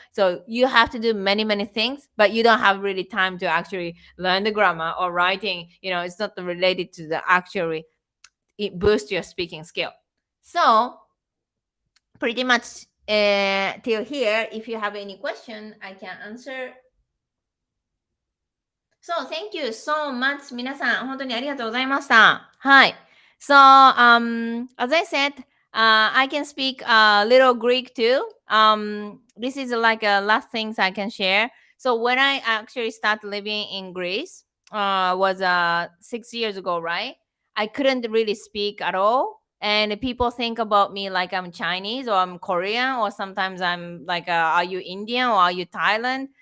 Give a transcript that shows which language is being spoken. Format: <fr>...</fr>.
<en>So you have to do many things, but you don't have really time to actually learn the grammar or writing. It's not related to the actually boost your speaking skill. So pretty much till here. If you have any question, I can answer. So thank you so much.</en> <ja>皆さん、本当にありがとうございました。はい。</ja> <en>So, as I said, I can speak a little Greek too. This is like last things I can share. So when I actually started living in Greece, was 6 years ago, right? I couldn't really speak at all. And people think about me like I'm Chinese or I'm Korean, or sometimes I'm like, are you Indian or are you Thailand?</en>